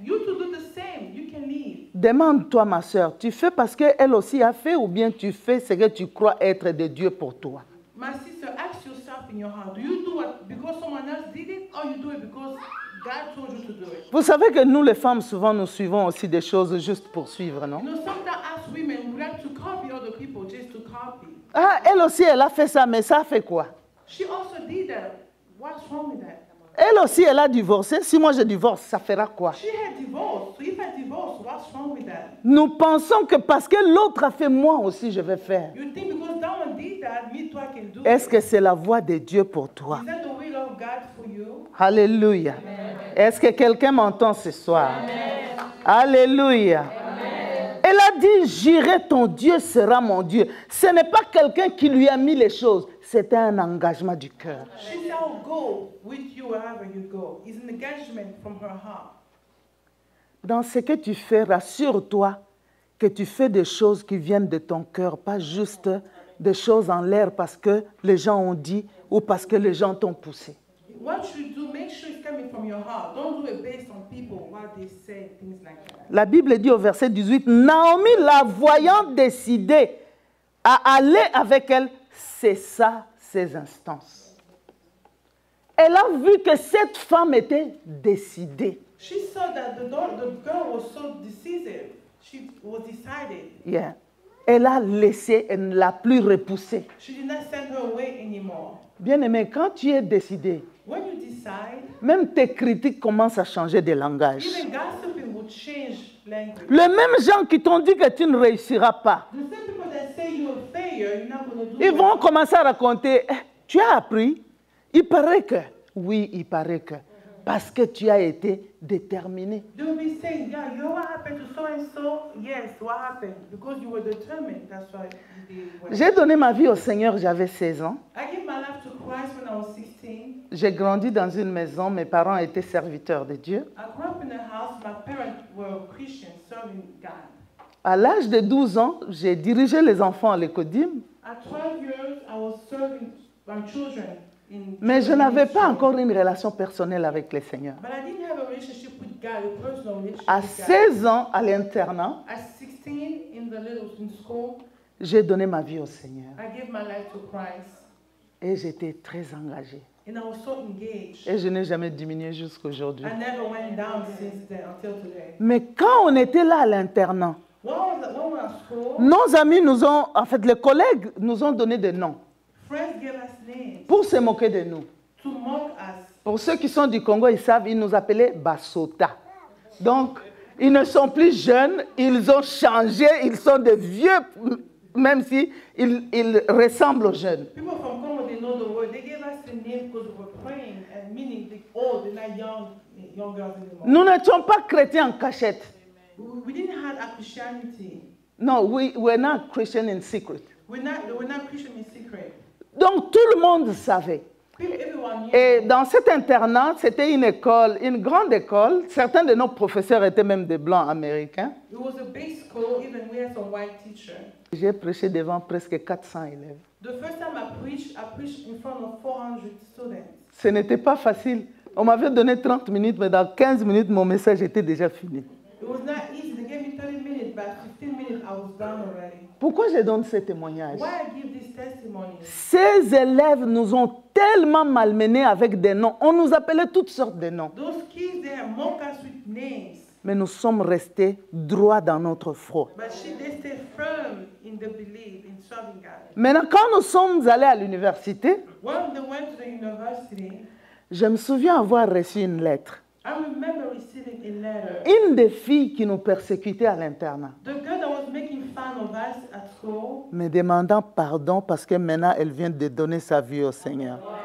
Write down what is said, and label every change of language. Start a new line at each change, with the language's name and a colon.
English: You to do the same. You can leave.
French: Demande-toi, ma sœur, tu fais parce qu'elle aussi a fait ou bien tu fais ce que tu crois être de Dieu pour toi?
English: My sister, ask yourself in your heart, do you do it because someone else did it, or you do it because God told you to do it?
French: Vous savez que nous, les femmes, souvent, nous suivons aussi des choses juste pour suivre, non?
English: You know, sometimes as women, we like to copy other people just to copy.
French: Ah, elle aussi, elle a fait ça, mais ça fait quoi?
English: She also did that. What's wrong with that?
French: Elle aussi, elle a divorcé. Si moi je divorce, ça fera quoi?
English: She had divorced. So if I divorce, what's wrong with that?
French: Nous pensons que parce que l'autre a fait, moi aussi je vais faire.
English: You think because that one did that, me too, I can do
French: Est-ce
English: it.
French: que c'est la voie de Dieu pour toi?
English: Is that the will of God for you?
French: Alléluia. Est-ce que quelqu'un m'entend ce soir? Alléluia. Elle a dit, j'irai, ton Dieu sera mon Dieu. Ce n'est pas quelqu'un qui lui a mis les choses, c'était un engagement du cœur.
English: She said, I'll go with you wherever you go. It's an engagement from her heart.
French: Dans ce que tu fais, rassure-toi que tu fais des choses qui viennent de ton cœur, pas juste des choses en l'air parce que les gens ont dit ou parce que les gens t'ont poussé.
English: What you do, make sure it's coming from your heart. Don't do it based on people, what they say, things like that.
French: La Bible dit au verset 18, Naomi, la voyant décider à aller avec elle, cessa ses instances. Elle a vu que cette femme était décidée.
English: She saw that the girl was so decisive. She was decided. Yeah.
French: Elle a laissé, elle ne l'a plus repoussée.
English: She did not send her away anymore.
French: Bien-aimé, quand tu es décidé,
English: When you decide,
French: même tes critiques commencent à changer de langage.
English: even gossiping will change language.
French: Les mêmes gens qui t'ont dit que tu ne réussiras pas,
English: The same people that say you're a failure, you're not going to do
French: ils vont
English: it.
French: commencer à raconter, eh, tu as appris? Il paraît que, oui, il paraît que, parce que tu as été déterminé.
English: They will be saying, yeah, you know what happened to so and so? Yes, what happened? Because you were determined. That's why you did well.
French: J'ai donné ma vie au Seigneur, j'avais 16 ans.
English: I gave my life to Christ when I was 16.
French: J'ai grandi dans une maison, mes parents étaient serviteurs de Dieu.
English: I grew up in a house. My parents were Christians, serving God.
French: À l'âge de 12 ans, j'ai dirigé les enfants à l'Écodim,
English: At 12 years, I was serving my children in.
French: mais je n'avais pas encore une relation personnelle avec le Seigneur.
English: But I didn't have a relationship with God, a personal relationship
French: À
English: with God.
French: 16 ans, à l'internat,
English: At 16, in school,
French: j'ai donné ma vie au Seigneur.
English: I gave my life to Christ,
French: Et j'étais très engagée.
English: and I was so engaged.
French: Et je n'ai jamais diminué jusqu'aujourd'hui.
English: I never went down since then until today.
French: Mais quand on était là à l'internat,
English: When we were at school,
French: nos amis nous ont, en fait, les collègues nous ont donné des noms
English: friends gave us names
French: pour se moquer de nous.
English: to mock us.
French: Pour ceux qui sont du Congo, ils savent, ils nous appelaient Basota. Donc, ils ne sont plus jeunes, ils ont changé, ils sont des vieux, même si ils ressemblent aux jeunes.
English: People from Congo, they know the word. They gave us the name because we were praying, and meaning the old, they're not young girls anymore.
French: Nous n'étions pas chrétiens en cachette.
English: We didn't have a Christianity. No, we were not Christian in secret. We're not Christian in secret.
French: Donc, tout le monde savait.
English: Everyone 21
French: Et
English: years old.
French: dans cet internat, c'était une école, une grande école. Certains de nos professeurs étaient même des blancs américains.
English: It was a big school, even we had some white teacher.
French: J'ai prêché devant presque 400 élèves.
English: The first time I preached in front of 400 students.
French: Ce n'était pas facile. On m'avait donné 30 minutes, mais dans 15 minutes, mon message était déjà fini.
English: It was not easy. They gave me 30 minutes, but 15 minutes I was done already.
French: Pourquoi je donne ce témoignage?
English: Why I give this testimony?
French: Ces élèves nous ont tellement malmenés avec des noms. On nous appelait toutes sortes de noms.
English: Those kids, they have mocked us with names.
French: Mais nous sommes restés droits dans notre foi.
English: But they stay firm in the belief in serving God.
French: Maintenant, quand nous sommes allés à l'université,
English: When they went to the university,
French: je me souviens avoir reçu une lettre.
English: I remember receiving a letter.
French: Une des filles qui nous persécutait à l'internat,
English: The girl that was making fun of us at school
French: me demandant pardon parce que maintenant elle vient de donner sa vie au Seigneur.